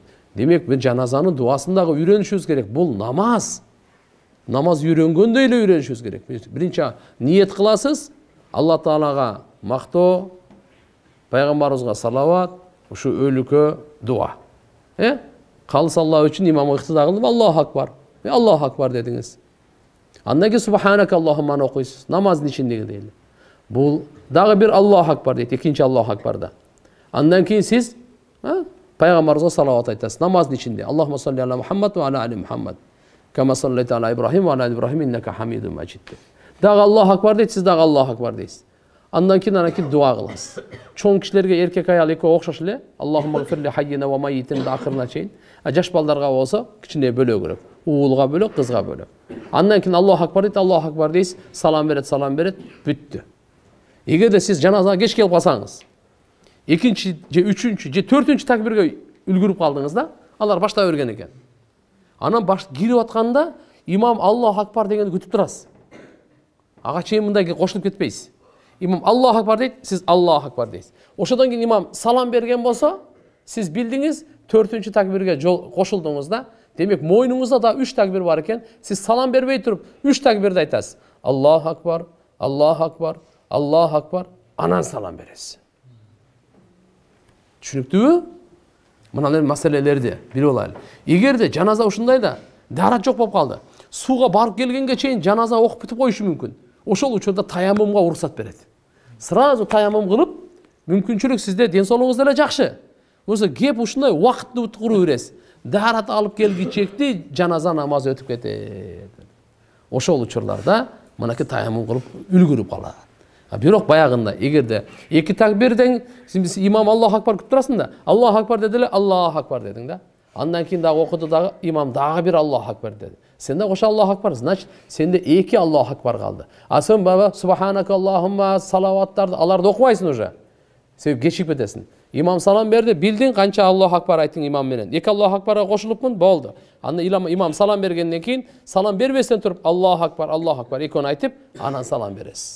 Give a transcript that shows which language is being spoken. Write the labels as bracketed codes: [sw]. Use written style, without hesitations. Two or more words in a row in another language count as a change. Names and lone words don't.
[ky] Демек, биз жаназанын дуасын дагы үйрөнүшүбүз керек. Бул намаз. Намаз үйрөнгөндөй эле үйрөнүшүбүз керек. Биринчи ниет кыласыз, Алла Таалага мактоо, пайгамбарыбызга салават, ушу өлүккө дуа. Калыс Алла үчүн имамга ыктыда кылып [ar] الله أكبر. الله أكبر [ky] дедиңиз. Андан кийин [ar] سبحانك اللهم [ky] окуйсуз. Намаздын ичиндеги дейли. Бул дагы бир [ar] الله أكبر [ky] дейт, экинчи [ar] الله أكبر. [ky] Андан кийин сиз пайгамбарыбызга салават айтасыз. Намаздын ичинде [ar] اللهم صل على محمد وعلى آل محمد كما صليت على إبراهيم وعلى آل إبراهيم إنك حميد مجيد. [ky] Дагы [ar] الله أكبر [ky] дейт, сиз дагы [ar] الله أكبر [ky] дейсиз. Андан кийин дуа кыласыз. Чоң кишилерге эркек аял экөө окшош эле. [ar] اللهم اغفر لحينا وميتنا [ky] ахырына чейин. Жаш балдарга болсо кичине бөлөгүрөк. Уулга бөлөк, кызга бөлөк. Андан кийин [ar] الله أكبر [ky] дейт, [ar] الله أكبر [ky] дейсиз, салам берет, бүттү. Эгерде сиз жаназага кеч келип калсаңыз, экинчи же үчүнчү же төртүнчү такбирге үлгүрүп калдыңыз да, алар баштап берген экен. Анан кирип атканда имам [ar] الله أكبر [ky] дегенди күтүп турасыз. Ага чейин мындай кошулуп кетпейсиз. Имам [ar] الله أكبر [ky] дейт, сиз [ar] الله أكبر [ky] дейсиз. Ошодон кийин имам салам берген болсо, сиз билдиңиз, төртүнчү такбирге кошулдуңуз да. Демек, мойнуңузда да 3 такбир бар экен. Сиз салам бербей туруп 3 такбирди айтасыз. [ar] الله أكبر الله أكبر الله أكبر, [ky] анан салам бересиз. Түшүнүктүүбү? Мына маселелерди билип алайлы. Эгерде жаназа ушундай да, дарат жок болуп калды. Сууга барып келгенге чейин жаназа окуп бүтүп коюшу мүмкүн. Ошол учурда таяммумга уруксат берет. Сразу таяммум кылып, мүмкүнчүлүк сизде ден соолугуңуз деле жакшы. Болсо кеп ушундай убакытты уткуруу бересиз. Дарат алып келгичекти жаназа намазы өтүп кетет. Ошол учурларда мынакей таяммум кылып үлгүрүп калат. Бирок баягында эгерде 2 такбирден имам [ar] الله أكبر [ky] күтүп турасың да, [ar] الله أكبر [ky] деди эле, [ar] الله أكبر [ky] дедиң да. Андан кийин дагы окуду дагы имам дагы бир [ar] الله أكبر [ky] деди. Сен да кошо [ar] الله أكبر, [ky] значит, сенде 2 [ar] الله أكبر [ky] калды. А сен баба [ar] سبحانك اللهم [ky] салаваттарды аларды окубайсың уже. Себеп кечип кетесиң. Имам салам берди, билдиң канча [ar] الله أكبر [ky] айттың имам менен. 2 [ar] الله أكبر [ky] кошулупмун, болду. Анда имам салам бергенден кийин салам бербестен туруп [ar] الله أكبر [ky] экөөнү айтып, анан салам бересиз.